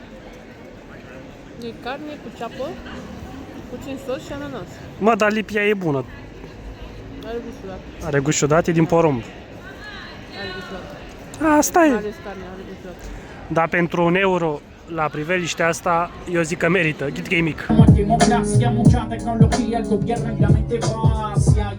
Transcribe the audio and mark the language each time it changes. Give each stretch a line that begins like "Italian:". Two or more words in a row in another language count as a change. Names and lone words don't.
Romanian: E carne cu ceapă, puțin sos și ananas. Mă, dar lipia e bună. Are gust ciudat. Are gust ciudat, e din porumb. Are gust ciudat. Asta e. Ales carne, are gust ciudat. Dar pentru 1 euro la priveliștea asta, eu zic că merită. Ghid că e mic.
Spanish: Democracia, mucha tecnología, el gobierno y la mente vacía.